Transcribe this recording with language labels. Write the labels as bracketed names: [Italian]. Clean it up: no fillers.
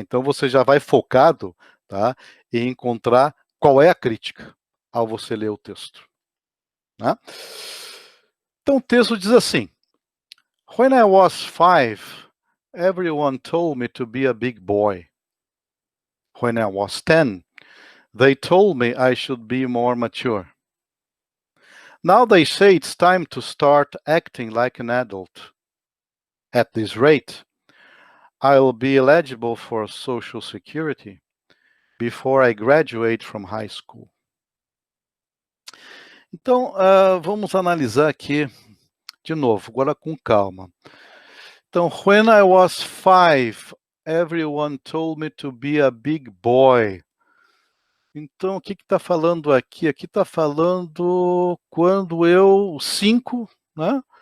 [Portuguese] Então, você já vai focado, tá, em encontrar qual é a crítica ao você ler o texto. Né? Então, o texto diz assim: [English] When I was 5, Everyone told me to be a big boy. When I was 10, they told me I should be more mature. Now they say it's time to start acting like an adult. At this rate, I'll be eligible for Social Security before I graduate from high school. [Portuguese] Então, vamos analisar aqui de novo, agora com calma. [English] Então, when I was 5, everyone told me to be a big boy. [Portuguese] Então, o que está falando aqui? Aqui está falando quando eu, 5, né?